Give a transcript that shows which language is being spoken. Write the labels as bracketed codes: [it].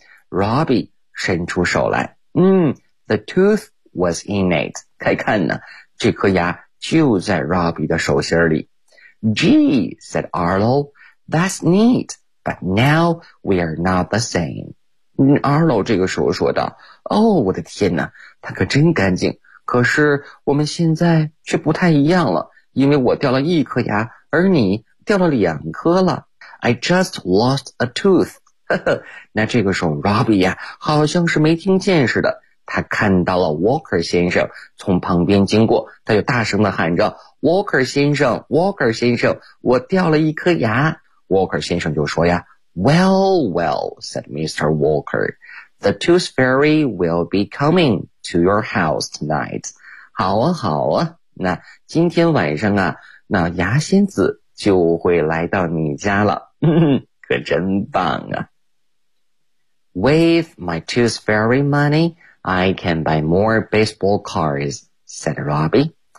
[en] Robbie 伸出手来，嗯 ,the tooth was in it. [zh] 快看呢，这颗牙就在 Robbie 的手心里。 [en] Gee, said Arlo, that's neat, but now we are not the same. [zh] Arlo 这个时候说道，哦，我的天哪，他可真干净，可是我们现在却不太一样了，因为我掉了一颗牙，而你 [en] 掉了两颗了。 I just lost a tooth. [zh] 那这个时候 Robbie 呀、好像是没听见似的，他看到了 Walker 先生从旁边经过，他就大声地喊着 Walker 先生 Walker 先生，我掉了一颗牙。 Walker 先生就说呀， Well, well, said Mr. [en] Walker, the tooth fairy will be coming to your house tonight. [zh] 好啊好啊，那今天晚上啊，那牙仙子就会来到你家了，可真棒啊。 [en] With my tooth fairy money,I can buy more baseball cards, said Robbie.